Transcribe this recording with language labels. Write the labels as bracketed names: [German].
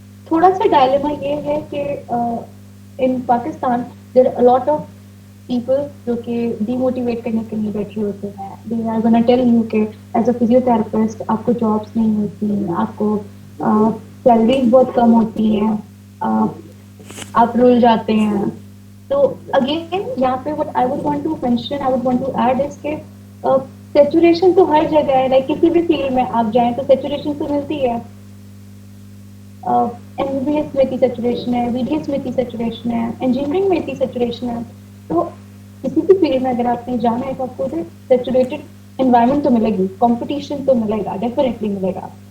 [Hindi] थोड़ा सा डायलेमा ये है कि [English] in Pakistan there are a lot of people [Hindi] जो कि demotivate करने के लिए बैठे होते हैं. [English] They are gonna tell you [Hindi] कि as a physiotherapist आपको jobs नहीं होती, आपको salaries बहुत कम होती हैं, आप रुल जाते हैं. [English] तो again यहाँ पे what I would want to mention, I would want to add is [Hindi] कि saturation तो हर जगह है. लाइक किसी भी फील्ड में आप जाएं तो saturation तो मिलती है. MBBS में इतनी सैचुरेशन है, BDS में इतनी सैचुरेशन है, इंजीनियरिंग में इतनी सैचुरेशन है. तो किसी भी फील्ड में अगर आपने जाना है तो आपको सैचुरेटेड एनवायरनमेंट तो मिलेगी, कंपटीशन तो मिलेगा, डेफिनेटली मिलेगा.